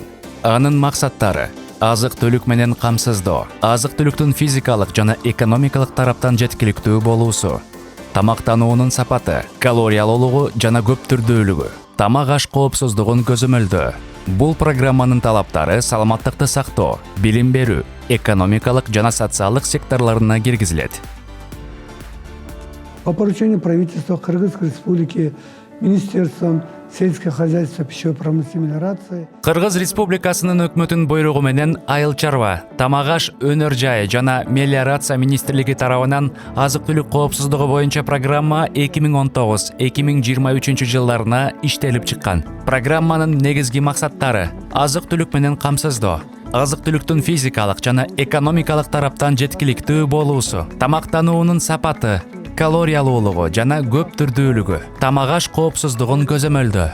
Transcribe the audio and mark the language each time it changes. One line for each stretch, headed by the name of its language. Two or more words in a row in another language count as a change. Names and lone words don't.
Kyrgyz: Анын максаттары: азык-түлүк менен камсыздоо, азык-түлүктүн физикалык жана экономикалык тараптан жеткиликтүү болуусу, тамактануунун сапаты, калориялуулугу жана көп түрдүүлүгү, тамак аш коопсуздугун көзөмөлдөө. Бул программанын талаптары саламаттыкты сактоо, билим берүү, экономикалык жана социалдык секторлоруна киргизилет.
Russian: По поручению правительства Кыргызской Республики, Министерством сельского хозяйства, пищевой промышленности и мелиорации.
Kyrgyz: Кыргыз Республикасынын өкмөтүнүн буйругу менен айыл чарба, тамак аш өнөр жайы жана мелиорация министрлиги тарабынан азык-түлүк коопсуздугу боюнча программа 2019-2023 жылдарына иштелип чыккан. Программанын негизги максаттары: азык-түлүк менен камсыздоо, азык-түлүктүн физикалык жана экономикалык тараптан жеткиликтүү болуусу, тамактануунун сапаты, калориялуулугу жана көп түрдүүлүгү, тамак аш коопсуздугун көзөмөлдөө.